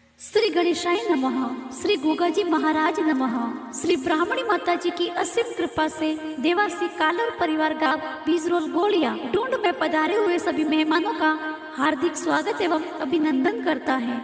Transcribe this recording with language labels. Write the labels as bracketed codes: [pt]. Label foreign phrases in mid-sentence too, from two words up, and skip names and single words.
[sa] श्री गणेशाय नमः। श्री गोगाजी महाराज नमः। [hi] श्री ब्राह्मणी माता जी की असीम कृपा से देवासी कालर परिवार गांव बीजरोल गोलिया ढूंढ में पधारे हुए सभी मेहमानों का हार्दिक स्वागत एवं अभिनंदन करता है।